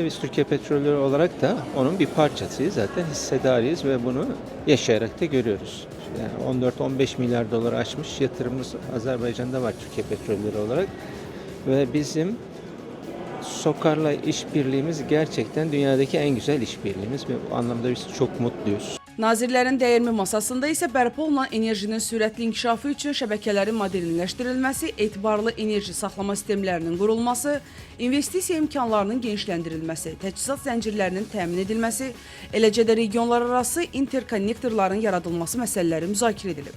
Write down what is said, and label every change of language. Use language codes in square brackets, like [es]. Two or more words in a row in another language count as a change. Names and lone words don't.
[tr] Biz Türkiye Petrolleri olarak da onun bir parçasıyız. Zaten hissedarıyız ve bunu yaşayarak da görüyoruz. Yani 14-15 milyar dolar aşmış yatırımımız Azerbaycan'da var Türkiye Petrolleri olarak. Ve bizim SOKAR'la işbirliğimiz gerçekten dünyadaki en güzel işbirliğimiz ve bu anlamda biz çok mutluyuz. [az] Nazirlərin dəyirmi masasında isə bərpa olunan enerjinin sürətli inkişafı üçün şəbəkələrin modernləşdirilməsi, etibarlı enerji saxlama sistemlərinin qurulması, investisiya imkanlarının genişləndirilməsi, təchizat zəncirlərinin təmin edilməsi, eləcə də regionlararası interkonnektorların yaradılması məsələləri müzakirə edilib.